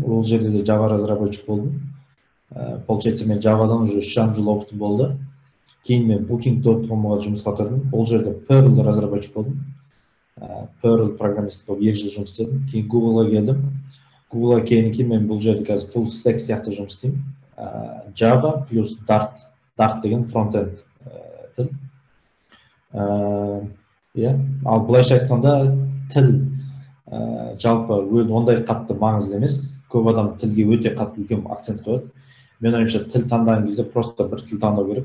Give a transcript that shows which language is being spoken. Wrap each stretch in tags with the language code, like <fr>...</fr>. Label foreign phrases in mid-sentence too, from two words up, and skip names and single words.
<kk>Ол жерде де Java разработчик болдым. Получается, мен Java-дан уже 3,5 жыл опытым болды. Кейін мен Booking.com-ға жұмысқа тұрдым. Ол жерде Perl разработчик болдым. Perl программист болып 2 жыл жұмыс істедім. Кейін Google-ға келдім. Google-ға келгеннен кейін мен бұл жерде қазір</kk> <en>full stack</en> <kk>сияқты жұмыс істеймін. Java плюс Dart. Dart деген фронтенд тіл. Ал былайша айтқанда тіл жалпы ондай қатты маңызды емес. Көп адам тілге өте қатты үлкен акцент қояды. Мен ойымша тіл таңдаған кезде просто бір тіл таңдау керек.</kk>